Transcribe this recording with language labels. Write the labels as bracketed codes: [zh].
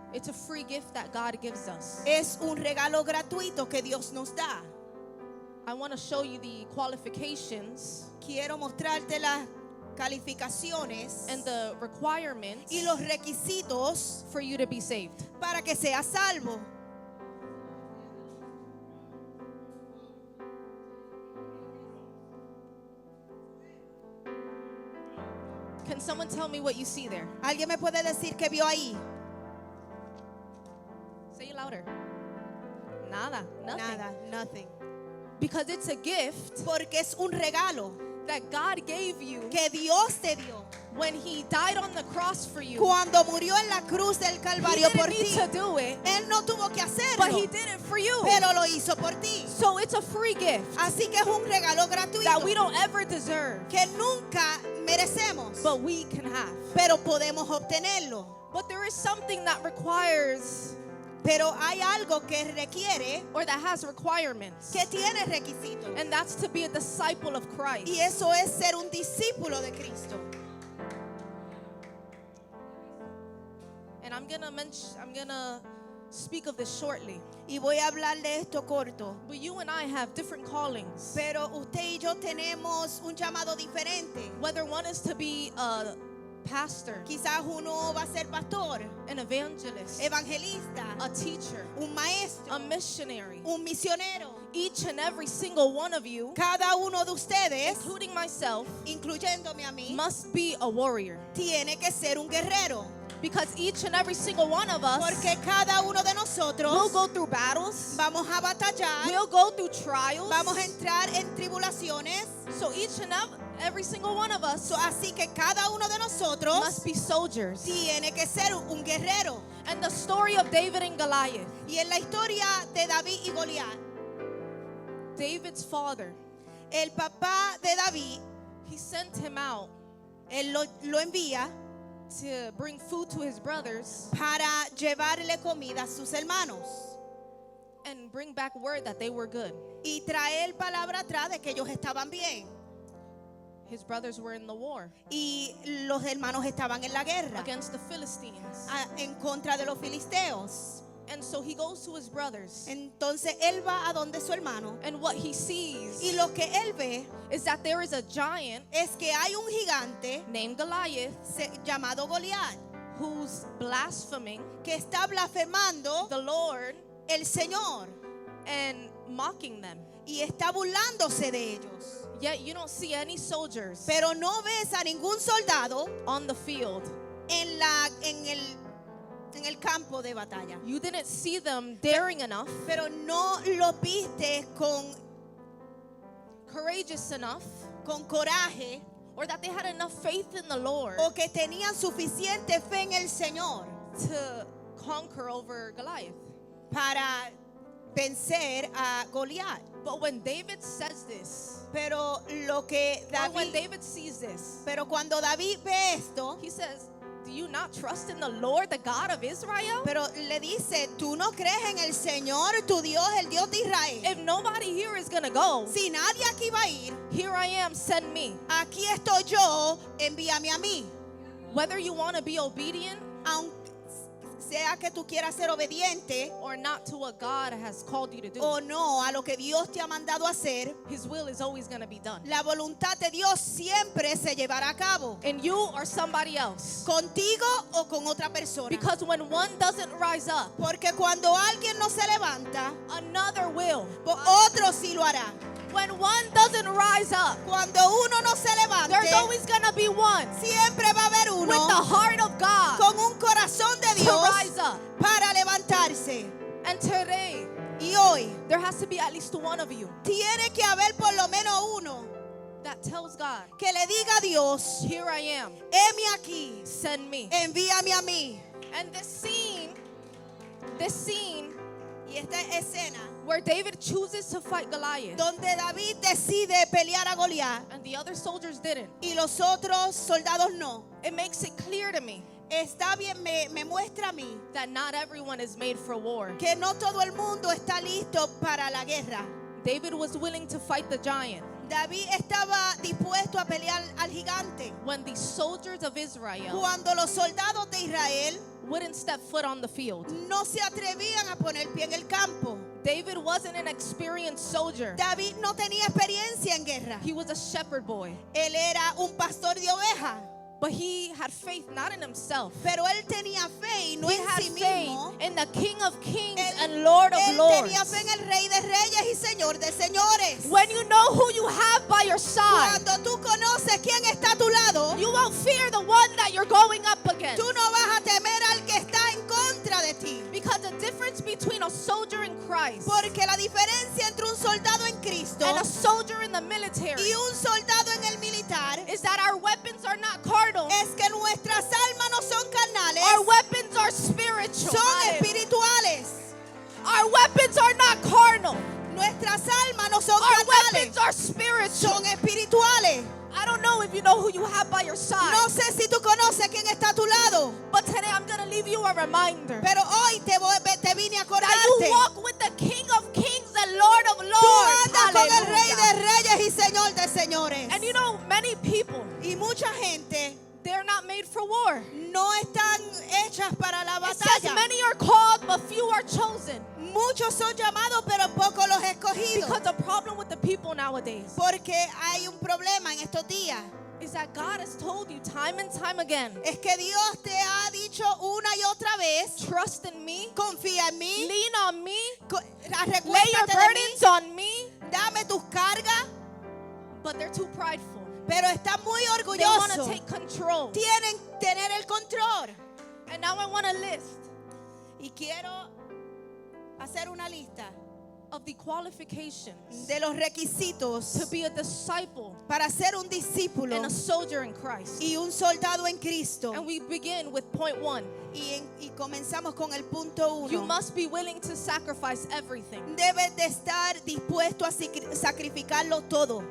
[en] it's a free gift that God gives us. [es] es un regalo gratuito que Dios nos da. [en] I want to show you the qualifications [es] Quiero mostrarte las calificaciones [en] and the requirements [es] y los requisitos [en] for you to be saved. [es] para que seas salvo. [en] Can someone tell me what you see there? [es] ¿Alguien me puede decir qué vio ahí? [en] Say it louder. [es] Nada, [en] nothing. [es] Nada, [en] nothing. Because it's a gift [es] Porque es un regalo [en] that God gave you [es] que Dios te dio. [en] when He died on the cross for you. [es] Cuando murió en la cruz del [en] He [es] Calvario por [en] didn't need [es] ti, [en] to do it, [es] Él no tuvo que [en] but [es] hacerlo, [en] He did it for you. [es] pero lo hizo por ti. [en] So it's a free gift [es] Así que es un regalo [en] that [es] gratuito [en] we don't ever deserve, [es] que nunca merecemos, [en] but we can have. [es] pero podemos obtenerlo. [en] But there is something that requires, [es] Pero hay algo que requiere, [en] or that has requirements, [es] que tiene requisitos. [en] and that's to be a disciple of Christ. [es] Y eso es ser un discípulo de Cristo. [en] And I'm gonna speak of this shortly. [es] Y voy a hablar de esto corto. [en] But you and I have different callings. [es] Pero usted y yo tenemos un llamado diferente. [en] Whether one is to be a pastor, [es] Quizás uno va a ser pastor, [en] an evangelist, [es] evangelista, [en] a teacher, [es] un maestro, [en] a missionary. [es] un misionero. [en] Each and every single one of you, [es] Cada uno de ustedes, [en] including myself, [es] incluyéndome a mí, [en] must be a warrior. [es] tiene que ser un guerrero. [en] Because each and every single one of us [es] Porque cada uno de [en] will [es] nosotros [en] go through battles, [es] vamos a batallar, [en] we'll go through trials. [es] vamos a entrar en tribulaciones. [en] So each and every single one of us [es] Así que cada uno de nosotros [en] must be soldiers. [es] tiene que ser un guerrero. [en] And the story of David and Goliath, [es] Y en la historia de David y Goliat, [en] David's father, [es] el papá de David, [en] he sent him out [es] él lo envía [en] to bring food to his brothers [es] para llevarle comida a sus hermanos [en] and bring back word that they were good. [es] y traer palabra atrás de que ellos estaban bien. [en] His brothers were in the war [es] Y los hermanos estaban en la guerra [en] against the Philistines. [es] en contra de los filisteos. [en] And so he goes to his brothers. [es] Entonces él va a donde su hermano [en] And what he sees [es] y lo que él ve [en] is that there is a giant [es] es que hay un gigante [en] named Goliath [es] llamado Goliat [en] who's blaspheming [es] que está blasfemando [en] the Lord [es] el Señor [en] and mocking them. [es] y está burlándose de ellos. [en] Yet you don't see any soldiers [es] Pero no ves a ningún soldado [en] on the field. [es] en el campo de batalla. [en] You didn't see them daring enough, [es] Pero no lo viste [en] courageous enough, [es] con coraje [en] or that they had enough faith in the Lord [es] o que tenían suficiente fe en el Señor [en] to conquer over Goliath. [es] para vencer a Goliat. [en] But when David says this, [es] Pero lo que [en] or when [es] David, [en] David sees this, [es] pero cuando David ve esto, [en] he says, do you not trust in the Lord, the God of Israel? [es] pero le dice, ¿tú no crees en el Señor, tu Dios, el Dios de Israel? [en] If nobody here is going to go, [es] Si nadie aquí va a ir, [en] here I am, send me. [es] aquí estoy yo, envíame a mí. [en] Whether you want to be obedient [es] Aunque sea que tú quieras ser obediente [en] or not to what God has called you to do, [es] o no a lo que Dios te ha mandado a hacer, [en] His will is always going to be done. [es] la voluntad de Dios siempre se llevará a cabo, [en] And you or somebody else. [es] contigo o con otra persona. [en] Because when one doesn't rise up, [es] Porque cuando alguien no se levanta, [en] another will. [es] otro sí lo hará. [en] When one doesn't rise up, [es] Cuando uno no se levante, [en] there's always going to be one [es] siempre va a haber [en] with the [es] uno [en] heart of God [es] con un corazón de [en] to [es] Dios [en] rise up. [es] para levantarse. [en] And today, [es] Y hoy [en] there has to be at least one of you [es] tiene que haber por lo menos uno [en] that tells God, [es] que le diga a Dios, [en] here I am, [es] heme aquí, [en] send me. [es] envíame a mí. [en] And this scene [es] Y esta escena [en] where David chooses to fight Goliath [es] donde David decide pelear a Goliat [en] and the other soldiers didn't, [es] y los otros soldados no, [en] it makes it clear to me [es] está bien, me muestra a mí [en] that not everyone is made for war. [es] que no todo el mundo está listo para la guerra. [en] David was willing to fight the giant. [es] David estaba dispuesto a pelear al gigante. [en] when the soldiers of Israel [es] Cuando los soldados de Israel [en] wouldn't step foot on the field. [es] no se atrevían a poner pie en el campo. [en] David wasn't an experienced soldier. [es] David no tenía experiencia en guerra. [en] He was a shepherd boy. [es] Él era un pastor de ovejas. [en] But he had faith not in himself. [es] Pero él tenía fe y no [en] He [es] en [en] had [es] sí [en] faith [es] mismo. [en] in the King of Kings [es] Él, [en] and Lord of [es] él [en] Lords. [es] tenía fe en el Rey de Reyes y Señor de Señores. [en] When you know who you have by your side, [es] Cuando tú conoces quién está a tu lado, [en] you won't fear the one that you're going up against. [es] tú no vas a temer al que está en contra de ti. [en] Because the difference between a soldier in Christ [es] Porque la diferencia entre un soldado en Cristo [en] and a soldier in the military [es] y un soldado en el militar [en] is that our weapons are not carnal. [es] es que nuestras almas no son carnales, [en] Our weapons are spiritual. [es] son espirituales. [en] Our weapons are not carnal. [es] Nuestras almas no son [en] Our [es] carnales, [en] weapons are spiritual. [es] son espirituales. [en] I don't know if you know who you have by your side. [es] No sé si tú conoces quién está a tu lado, [en] But today I'm going to leave you a reminder [es] pero hoy te vine a [en] that you [es] acordarte. [en] walk with the King of Kings and Lord of [es] Tú [en] Lords. [es] andas con el Rey [en] Hallelujah. [es] de Reyes y Señor de Señores. [en] And you know, many people, [es] Y mucha gente [en] they're not made for war. [es] no están hechas para la [en] It says [es] batalla. [en] many are called, but few are chosen. [es] Muchos son llamados, pero pocos los escogidos. [en] Because the problem with the people nowadays [es] Porque hay un problema en estos días. [en] is that God has told you time and time again, [es] Es que Dios te ha dicho una y otra vez, [en] trust in me, [es] confía en mí, [en] lean on me, lay your [es] recuéstate de mí, [en] burdens on me, [es] dame tus cargas, [en] but they're too prideful. [es] pero están muy [en] They want to [es] orgullosos. [en] take control. [es] Tienen tener el control. [en] And now I want to list [es] Y quiero hacer una lista [en] of the qualifications [es] de los requisitos [en] to be a disciple [es] para ser un discípulo [en] and a soldier in Christ. [es] y un soldado en Cristo. [en] And we begin with point 1. [es] Y comenzamos con el punto [en] You [es] 1. [en] must be willing to sacrifice everything. [es] Debes de estar dispuesto a sacrificarlo todo.